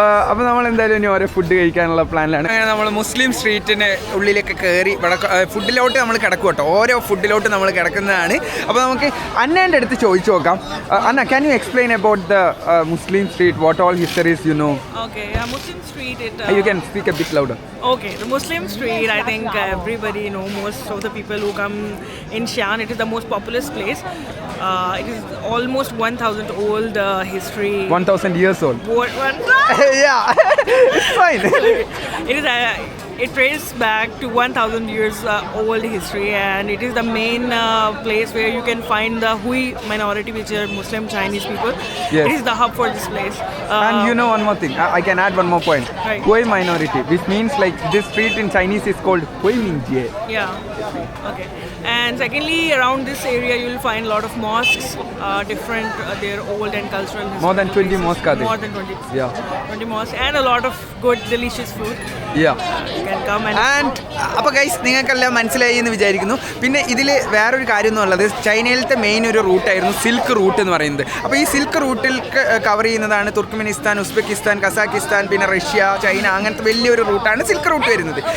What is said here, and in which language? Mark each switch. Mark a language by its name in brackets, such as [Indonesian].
[Malayalam] അപ്പോൾ നമ്മൾ എന്തായാലും ഇനി ഓരോ ഫുഡ് കഴിക്കാനുള്ള പ്ലാനിലാണ്. നമ്മൾ മുസ്ലിം സ്ട്രീറ്റിന് ഉള്ളിലേക്ക് കയറി ഫുഡിലോട്ട് നമ്മൾ കിടക്കും കേട്ടോ. ഓരോ ഫുഡിലോട്ട് നമ്മൾ കിടക്കുന്നതാണ്. അപ്പോൾ നമുക്ക് അന്നേൻ്റെ അടുത്ത് ചോദിച്ചു നോക്കാം. [English] Anna, can you explain about the Muslim street? What all histories you know? Okay, Muslim street. You can speak a bit louder. Okay, the Muslim street. I think everybody most of the people people who come in Xi'an. It is the most populous place. It is almost 1,000 old history. 1,000 years old. Yeah, it's fine. It is it traces back to 1,000 years old history, and it is the main place where you can find the Hui minority, which are Muslim Chinese people. Yes. It is the hub for this place. And you know one more thing, I can add one more point. Right. Hui minority, which means like this street in Chinese is called Hui Mingjie. Yeah. Okay. And secondly, around this area you will find a lot of mosques, different their old and cultural history. More than 20 mosques are there. More than 20. Yeah. 20 mosques and a lot of good delicious food. Yeah. You can come and [Malayalam] അപ്പോൾ guys നിങ്ങൾക്കെല്ലാം മനസ്സിലായി എന്ന് വിചാരിക്കുന്നു. പിന്നെ ഇതിൽ വേറൊരു കാര്യം എന്നുള്ളത് ചൈനയിലത്തെ മെയിൻ ഒരു റൂട്ടായിരുന്നു സിൽക്ക് റൂട്ട് എന്ന് പറയുന്നത്. അപ്പോൾ ഈ സിൽക്ക് റൂട്ടിൽ കവർ ചെയ്യുന്നതാണ് തുർക്ക്മെനിസ്ഥാൻ, ഉസ്ബെക്കിസ്ഥാൻ, കസാക്കിസ്ഥാൻ, പിന്നെ റഷ്യ, ചൈന, അങ്ങനത്തെ വലിയൊരു റൂട്ടാണ് സിൽക്ക് റൂട്ട് വരുന്നത്.